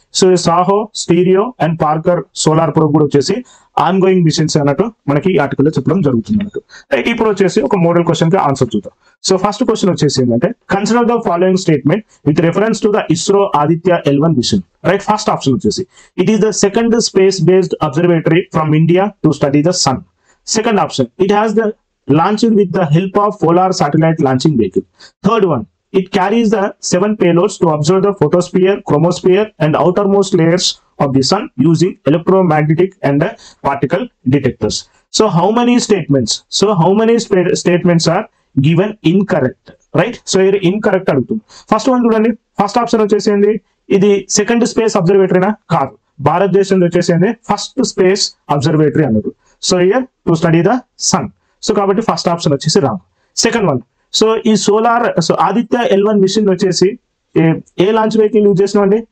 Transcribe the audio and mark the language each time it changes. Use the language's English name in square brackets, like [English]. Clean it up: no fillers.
[Telugu] So Saaho, stereo and Parker solar probe కూడా వచ్చేసి on going machines అన్నట్టు మనకి ఈ ఆర్టికల్ లో చెప్పడం జరుగుతుంది అన్నట్టు. ఇప్పుడు వచ్చేసి ఒక మోడల్ క్వశ్చన్ కి ఆన్సర్ చూద్దాం. [English] So first question వచ్చేసి ఏంటంటే consider the following statement with reference to the ISRO Aditya L1 mission. Right, first option వచ్చేసి it is the second space based observatory from India to study the sun. Second option, it has the launched with the help of polar satellite launching vehicle. Third one, it carries the 7 payloads to observe the photosphere, chromosphere and outermost layers of the sun using electromagnetic and particle detectors. So how many statements? Statements are given incorrect, right? So here incorrect [Telugu] అడుగుతుంది. First one చూడండి, first option వచ్చేసింది ఇది second space అబ్జర్వేటరీనా? కాదు, భారతదేశంలో వచ్చేసింది first space observatory అన్నారు. [English] So here to study the sun. So కాబట్టి first option వచ్చేసి wrong. [Telugu] సెకండ్ వన్, సో ఈ ఆదిత్య L1 మిషన్ వచ్చేసి ఏ లాంచ్ వెహికల్ యూజ్ చేసినాం అండి?